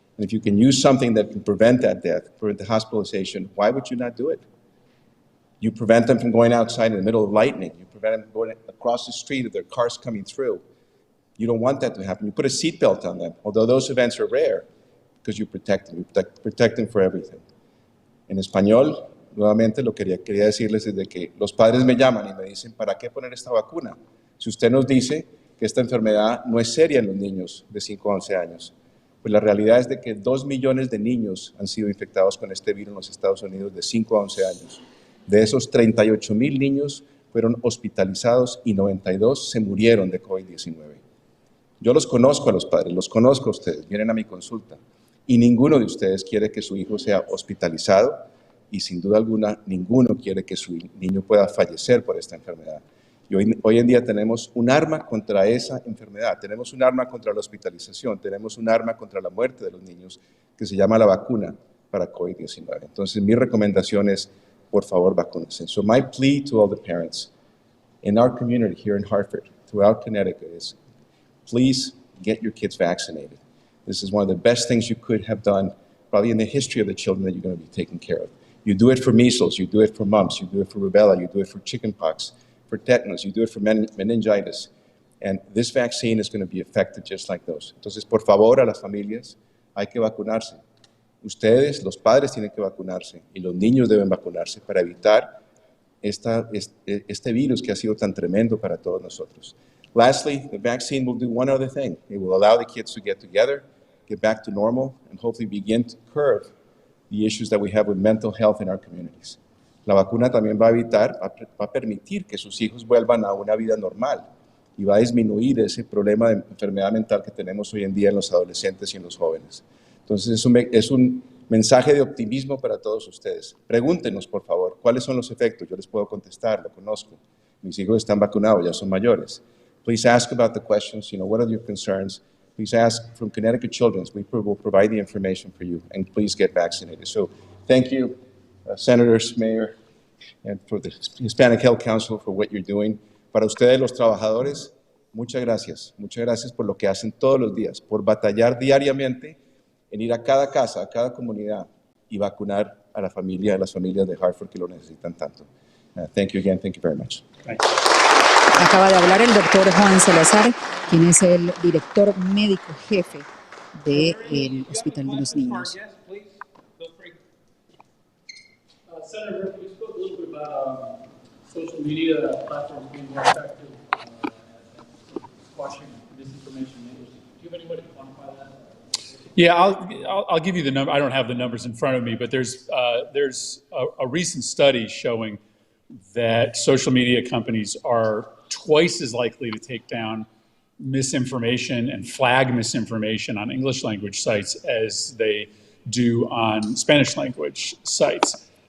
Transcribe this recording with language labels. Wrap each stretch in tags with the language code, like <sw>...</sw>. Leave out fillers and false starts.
<en>And if you can use something that can prevent that death, prevent the hospitalization, why would you not do it? You prevent them from going outside in the middle of lightning. You prevent them going across the street of their cars coming through. You don't want that to happen. You put a seatbelt on them, although those events are rare, because you protect them. You protect them for everything.</en> <es>En español, nuevamente lo que quería decirles es de que los padres me llaman y me dicen, ¿para qué poner esta vacuna? Si usted nos dice que esta enfermedad no es seria en los niños de 5 a 11 años, pues la realidad es de que 2 millones de niños han sido infectados con este virus en los Estados Unidos de 5 a 11 años. De esos, 38,000 niños fueron hospitalizados y 92 se murieron de COVID-19. Yo los conozco a los padres, los conozco a ustedes, vienen a mi consulta y ninguno de ustedes quiere que su hijo sea hospitalizado y sin duda alguna ninguno quiere que su niño pueda fallecer por esta enfermedad. Y hoy en día tenemos un arma contra esa enfermedad, tenemos un arma contra la hospitalización, tenemos un arma contra la muerte de los niños que se llama la vacuna para COVID-19. Entonces mi recomendación es, por favor, vacúnense.</es> <en>So my plea to all the parents in our community here in Hartford, throughout Connecticut, is please get your kids vaccinated. This is one of the best things you could have done probably in the history of the children that you're going to be taking care of. You do it for measles, you do it for mumps, you do it for rubella, you do it for chickenpox, for tetanus, you do it for meningitis. And this vaccine is going to be effective just like those.</en> <es>Entonces, por favor, a las familias, hay que vacunarse. Ustedes, los padres, tienen que vacunarse y los niños deben vacunarse para evitar este virus que ha sido tan tremendo para todos nosotros.</es> <en>Lastly, the vaccine will do one other thing. It will allow the kids to get together, get back to normal, and hopefully begin to curb the issues that we have with mental health in our communities.</en> <es>La vacuna también va a evitar, va a permitir que sus hijos vuelvan a una vida normal y va a disminuir ese problema de enfermedad mental que tenemos hoy en día en los adolescentes y en los jóvenes. Entonces es un mensaje de optimismo para todos ustedes. Pregúntenos, por favor, cuáles son los efectos. Yo les puedo contestar, lo conozco. Mis hijos están vacunados, ya son mayores.</es> <en>Please ask about the questions, what are your concerns? Please ask from Connecticut Children's. We will provide the information for you, and please get vaccinated. So thank you, Senators, Mayor, and for the Hispanic Health Council for what you're doing.</en> <es>Para ustedes, los trabajadores, muchas gracias. Muchas gracias por lo que hacen todos los días, por batallar diariamente en ir a cada casa, a cada comunidad y vacunar a las familias de Hartford que lo necesitan tanto.</es> <en>Thank you again. Thank you very much.</en> <es>Acaba de hablar el doctor Juan Salazar, quien es el director médico jefe del Hospital de los Niños.</es> <en>Senator, we spoke a little bit about social media platforms being more effective at squashing misinformation. Do you have any way to quantify that? Yeah, I'll give you the number. I don't have the numbers in front of me, but there's a recent study showing that social media companies are twice as likely to take down misinformation and flag misinformation on English language sites as they do on Spanish language sites.</en>